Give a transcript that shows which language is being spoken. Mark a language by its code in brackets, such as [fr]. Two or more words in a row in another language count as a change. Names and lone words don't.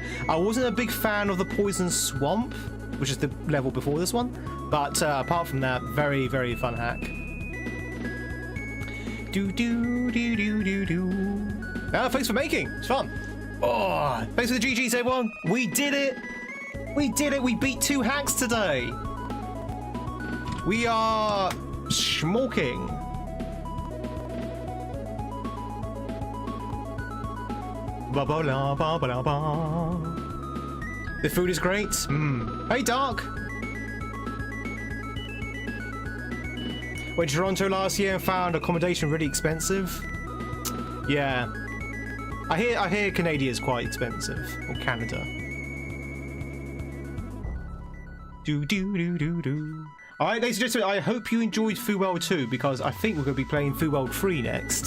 [en] I wasn't a big fan of the Poison Swamp, which is the level before this one, but apart from that, very, very fun hack. Do do do do do do. Thanks for making. It's fun. Oh, thanks for the GGs, everyone. We did it. We did it. We beat 2 hacks today. We are schmorking. Ba ba la ba ba la ba. The food is great. Hey, Dark. Went to Toronto last year and found accommodation really expensive. Yeah, I hear Canada is quite expensive, or Canada. All right, ladies and gentlemen, I hope you enjoyed Foo World 2 because I think we're going to be playing Foo World 3 next.